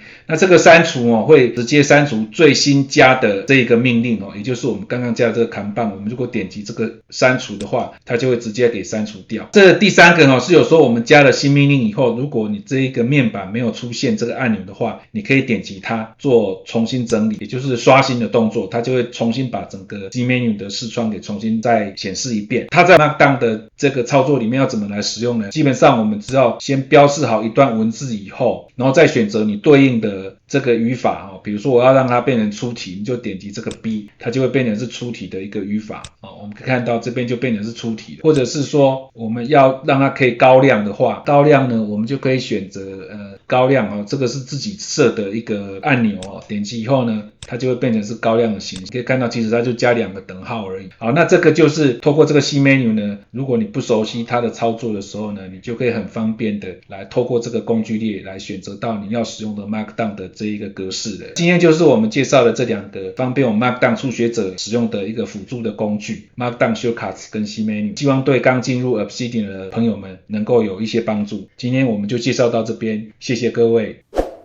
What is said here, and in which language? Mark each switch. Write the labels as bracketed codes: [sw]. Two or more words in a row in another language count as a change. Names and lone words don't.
[zh] 那這個刪除會直接刪除最新加的這個命令也就是我們剛剛加的這個看板。我們如果點擊這個刪除的話，它就會直接給刪除掉。這第三個是有時候我們加了新命令以後，如果你這一個面板沒有出現這個按鈕的話，你可以點擊它做重新整理，也就是刷新的動作，它就會重新把整個CMenu 的視窗給重新再顯示一遍。它在 Markdown 的这個操作裡面要怎麼來使用呢？基本上我們只要先標示好一段文字以後，然後再選擇你對應的這個語法比如說我要讓它變成出題，你就點擊這個 B， 它就會變成是出題的一個語法我們可以看到這邊就變成是出題的。或者是說我們要讓它可以高亮的話，高亮呢我們就可以選擇高亮這個是自己設的一個按鈕點擊以後呢，它就會變成是高亮的形式。可以看到其實它就加2個等號而已。好，那這個就是透過這個 CMenu 呢，如果你不熟悉它的操作的時候呢，你就可以很方便的来透過這個工具列來選擇到你要使用的 Markdown 的这一個格式了。今天就是我們介紹的這兩個方便我們 Markdown 初學者使用的一個輔助的工具 Markdown Shortcuts 跟 CMenu， 希望對剛進入 Obsidian 的朋友們能夠有一些幫助。今天我們就介紹到這邊，謝謝各位。